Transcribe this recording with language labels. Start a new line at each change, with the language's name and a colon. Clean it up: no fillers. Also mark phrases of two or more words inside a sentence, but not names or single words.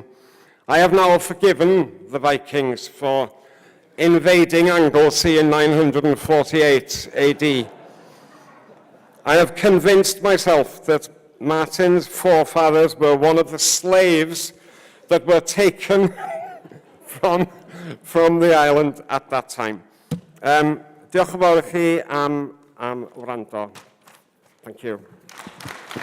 English: I have now forgiven the Vikings for invading Anglesey in 948 AD. I have convinced myself that Martin's forefathers were one of the slaves that were taken from the island at that time.
Welsh: Diolch yn fawr i chi am wrando.
English: Thank you.